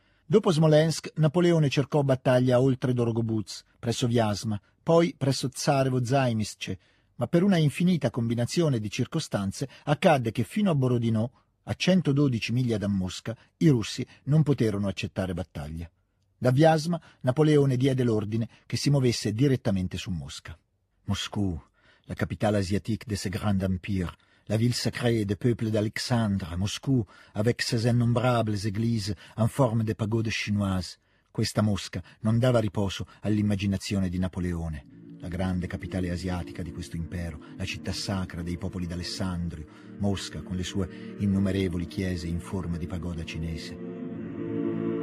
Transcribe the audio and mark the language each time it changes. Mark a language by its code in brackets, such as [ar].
[it] Dopo Smolensk, Napoleone cercò battaglia oltre Dorogobuz, presso Vjazma, poi presso Tsarevo-Zaimisce, ma per una infinita combinazione di circostanze accadde che fino a Borodino, a 112 miglia da Mosca, i russi non poterono accettare battaglia. Da Vjazma, Napoleone diede l'ordine che si muovesse direttamente su Mosca. [fr] Moscou, la capitale asiatique de ce grand empire, la ville sacrée des peuples d'Alexandre, Moscou, avec ses innombrables églises en forme de pagode chinoise. [it] Questa Mosca non dava riposo all'immaginazione di Napoleone, la grande capitale asiatica di questo impero, la città sacra dei popoli d'Alessandrio, Mosca con le sue innumerevoli chiese in forma di pagoda cinese.